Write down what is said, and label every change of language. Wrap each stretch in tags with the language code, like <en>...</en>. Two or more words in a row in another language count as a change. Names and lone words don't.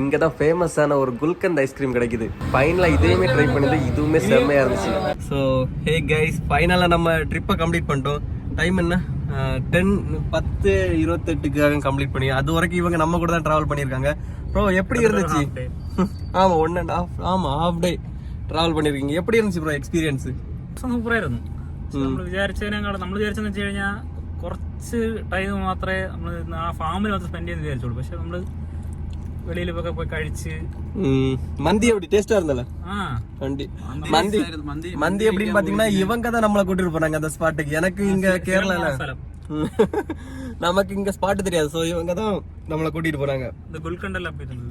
<ta>இங்கே தான் ஃபேமஸான ஒரு குல்கந்த் ஐஸ்கிரீம் கிடைக்குது. ஃபைனலாக இதையுமே ட்ரை பண்ணிட்டு இதுவுமே செம்மையாக இருந்துச்சு.</ta> <en>so hey guys,</en> <ta>ஃபைனலாக நம்ம ட்ரிப்பை கம்ப்ளீட் பண்ணிட்டோம். டைம் என்ன 10:28 கம்ப்ளீட் பண்ணி அது வரைக்கும் இவங்க நம்ம கூட தான் ட்ராவல் பண்ணியிருக்காங்க. ப்ரோ எப்படி இருந்துச்சு? ஆமாம் 1.5 ஆமாம்</ta> <en>half day travel</en> <ta>பண்ணியிருக்கீங்க. எப்படி இருந்துச்சு ப்ரோ എക്സ്പീരിയൻസ്?</ta> <ml>സൂപ്പറായിരുന്നു. നമ്മൾ വിചാരിച്ചതിനേക്കാളും നമ്മൾ വിചാരിച്ചെന്ന് വെച്ച് കഴിഞ്ഞാൽ കുറച്ച് ടൈം മാത്രമേ നമ്മൾ ആ ഫാമിൽ മാത്രം സ്പെൻഡ് ചെയ്ത് വിചാരിച്ചോളൂ. പക്ഷെ നമ്മൾ</ml> <ta>வெளியில போய் கழிச்சு. மந்தி எப்படி டேஸ்டா இருந்தல? மந்தி மந்தி எப்படின்னு பாத்தீங்கன்னா இவங்க தான் நம்மள கூட்டிட்டு போனாங்க அந்த ஸ்பாட்டுக்கு. எனக்கு இங்க கேரளால நமக்கு இங்க ஸ்பாட் தெரியாது, சோ இவங்க தான் நம்மள கூட்டிட்டு போறாங்க. இந்த குல்கண்டல் அப்படி இருந்தது.</ta>